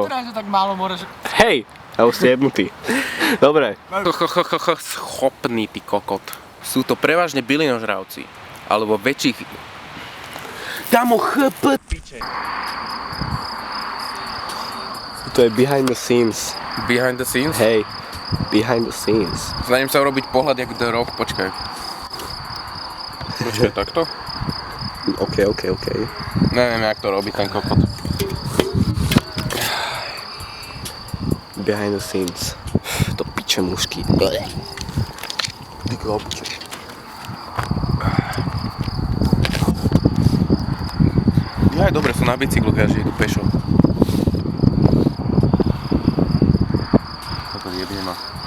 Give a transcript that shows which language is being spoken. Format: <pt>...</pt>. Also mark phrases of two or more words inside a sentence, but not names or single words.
<sk>Odtráž, že tak málo môžeš... Hej! Ja už ste jebnutý. Dobre. Schopný, ty kokot. Sú to prevažne bylinožravci. Alebo väčších... Damo piče. To je</sk> <en>behind the scenes. Behind the scenes? Hej. Behind the scenes.</en> <sk>Snažím sa urobiť pohľad jak The Rock, počkaj. Počkaj, takto? OK. Neviem, jak to robí ten kokot.</sk> <en>Behind the scenes.</en> <sk>To piče mužky. Ty klopče. Ja, dobre, sú na bicyklu, ja že idú pešo. Toto jebne ma.</sk>